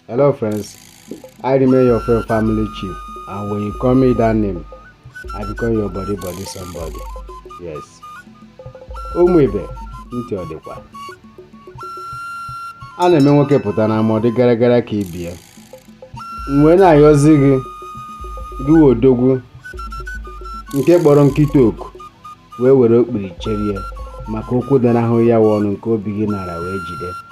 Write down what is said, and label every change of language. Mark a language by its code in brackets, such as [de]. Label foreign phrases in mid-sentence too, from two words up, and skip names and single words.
[en] Hello friends, I remain your friend family chief, and when you call me that name, I become your body body somebody. Yes. [ig] Ụmụ ibe, ntị ọ dịkwa? A na-eme nwoke pụta n'ama ọ dị gara gara ka ibe ya. M wee na-ayọzi gị, gị wụ odogwu, nke kpọrọ nkịta oku, wee were okpiri cherie, maka okwu dị n'ahụ ya wụ ọnụ nke obi gị nara wee jide.